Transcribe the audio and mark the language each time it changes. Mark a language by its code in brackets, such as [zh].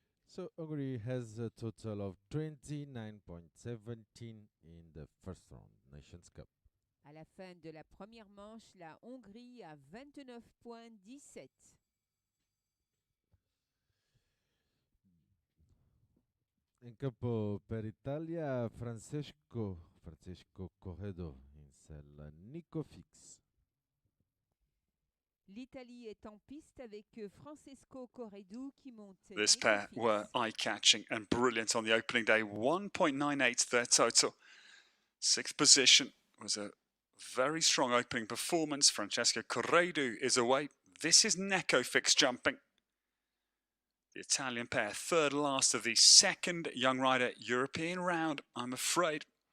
[en] So Hungary has a total of 29.17 in the first round, Nations Cup. [fr] À la fin de la première manche, la Hongrie a 29,17. [it] In campo per Italia, Francesco Corredo in sella Nico Fix. [fr] L'Italie est en piste avec Francesco Corredo qui monte. [en] This pair were eye-catching and brilliant on the opening day. 1.98 their total. 6th position was a very strong opening performance. Francesco Corredo is away. This is Neko Fix jumping. The Italian pair, 3rd last of the 2nd Young Rider European round, I'm afraid.